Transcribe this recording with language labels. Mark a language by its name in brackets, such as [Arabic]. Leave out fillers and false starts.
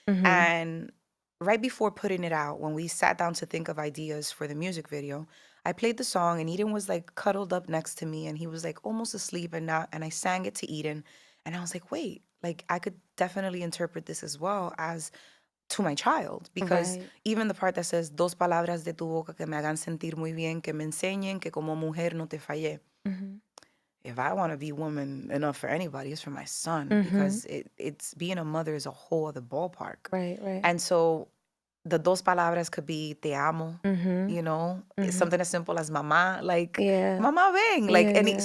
[English] And right before putting it out, when we sat down to think of ideas for the music video, I played the song and Eden was like cuddled up next to me and he was like almost asleep and I sang it to Eden and I was like, wait, like I could definitely interpret this as well as to my child because Right. even the part that says [Spanish] dos palabras de tu boca que me hagan sentir muy bien, que me enseñen que como mujer no te fallé. [English] If I want to be woman enough for anybody, it's for my son because it's being a mother is a whole other ballpark. Right, right. And so the [Spanish] dos palabras [English] could be [Spanish] te amo, [English] you know, it's something as simple as mamá, like Yeah. [Spanish] mamá ven, like, [English] Yeah, and yeah.